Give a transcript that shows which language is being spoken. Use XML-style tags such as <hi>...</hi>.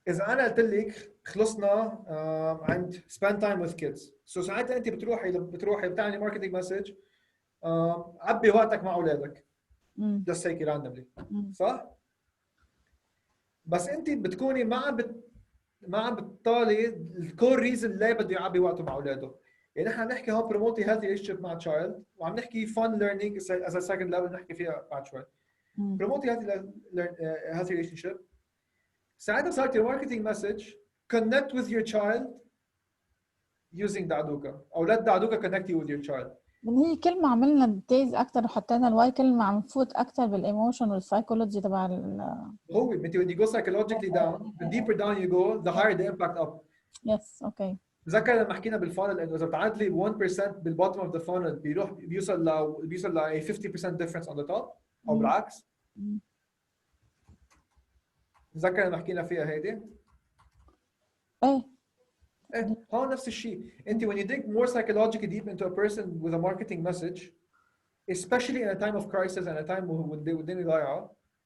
<ar>اذا انا قلت لك خلصنا عند</ar> <en>spend time with kids،</en> <ar>ساعتها انت بتروحي بتعملي ماركتنج مسج، عبي وقتك مع اولادك بس هيك راندملي، صح؟ بس انت بتكوني ما عم بتطالي الكور ريزن ليه بده يعبي وقته مع اولاده. يعني نحن عم نحكي هون بروموتي هيلثي ريليشن مع تشايلد، وعم نحكي فن ليرنينج از سكند ليفل نحكي فيها بعد شوي. بروموتي هيلثي ريليشن شيب، ساعتها صارت الماركتينج مسج</ar> <en>connect with your child using دعدوكا، او let دعدوكا connect you with your child.</en> <ar>من هي كلمة عملنا ديتيلز أكتر وحطينا الواي، كلمة عم نفوت أكتر بالإيموشن والسايكولوجي تبع هو انت</ar> <en>when you go psychologically down, the deeper down you go, the higher the impact up.</en> <ar>يس أوكي. تذكر لما حكينا بالفانل انه اذا بتعدلي 1% بالبوتtom اوف ذا فانل بيوصل ل 50%</ar> <en>difference on the top</en> <ar>او بالعكس. تذكر لما حكينا فيها هيدي؟ ايه هون نفس الشيء. انت</ar> <en>when you dig more psychologically deep into a person with a marketing message, especially in a time of crisis and a time</en> <ar>والدنيا ضايعه،</ar>